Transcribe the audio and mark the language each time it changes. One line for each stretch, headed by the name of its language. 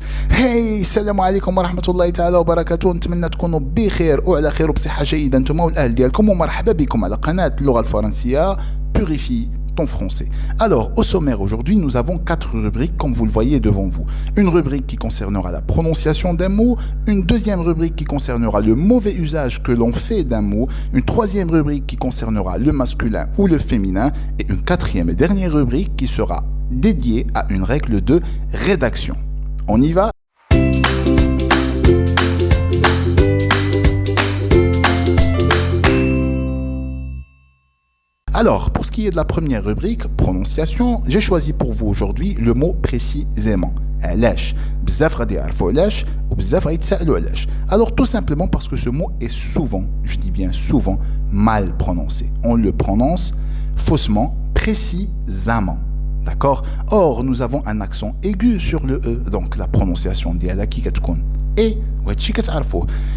Arabic: هاي السلام عليكم ورحمة الله تعالى وبركاته. نتمنى تكونوا بخير وعلى خير وبصحة جيدة انتم والاهل ديالكم, ومرحبا بكم على قناة اللغة الفرنسية Purifie ton français.
French: Alors, au sommaire aujourd'hui, nous avons 4 rubriques comme vous le voyez devant vous. Une rubrique qui concernera la prononciation d'un mot, une deuxième rubrique qui concernera le mauvais usage que l'on fait d'un mot, une troisième rubrique qui concernera le masculin ou le féminin, et une quatrième et dernière rubrique qui sera dédiée à une règle de rédaction. On y va? Alors, pour ce qui est de la première rubrique, prononciation, j'ai choisi pour vous aujourd'hui le mot précisément.
Arabic: علاش بزاف غادي يعرفوا علاش وبزاف غيتسائلوا علاش.
French: Alors tout simplement parce que ce mot est souvent, je dis bien souvent, mal prononcé. On le prononce faussement, précisément. D'accord? Or, nous avons un accent aigu sur le E, donc la prononciation
Arabic: ديالها كي كتكون
French: et
Arabic: وهادشي كتعرفوه.